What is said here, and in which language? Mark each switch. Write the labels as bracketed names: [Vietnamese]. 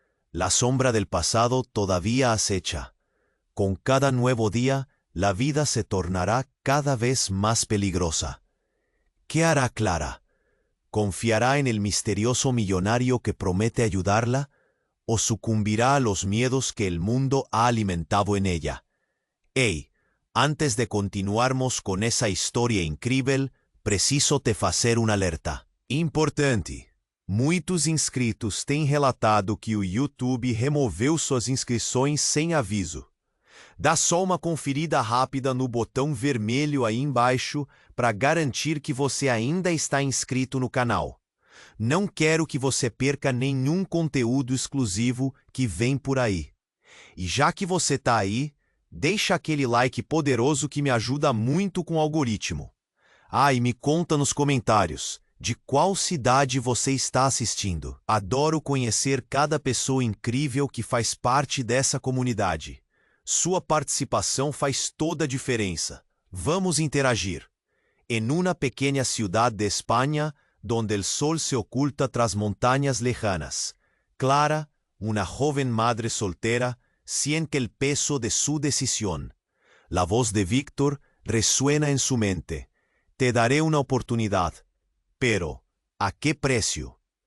[Spanish] La sombra del pasado todavía acecha. Con cada nuevo día, la vida se tornará cada vez más peligrosa. ¿Qué hará Clara? ¿Confiará en el misterioso millonario que promete ayudarla o sucumbirá a los miedos que el mundo ha alimentado en ella? [Portuguese] Hey, antes de continuarmos con essa história incrível, preciso te fazer um alerta. Importante. Muitos inscritos têm relatado que o YouTube removeu suas inscrições sem aviso. Dá só uma conferida rápida no botão vermelho aí embaixo para garantir que você ainda está inscrito no canal. Não quero que você perca nenhum conteúdo exclusivo que vem por aí. E já que você está aí, deixa aquele like poderoso que me ajuda muito com o algoritmo. Ah, e me conta nos comentários, De qual cidade você está assistindo? Adoro conhecer cada pessoa incrível que faz parte dessa comunidade. Sua participação faz toda a diferença. Vamos interagir. [Spanish] En una pequeña ciudad de España, donde el sol se oculta tras montañas lejanas, Clara, una joven madre soltera, siente el peso de su decisión. La voz de Víctor resuena en su mente. Te daré una oportunidad, pero ¿a qué precio?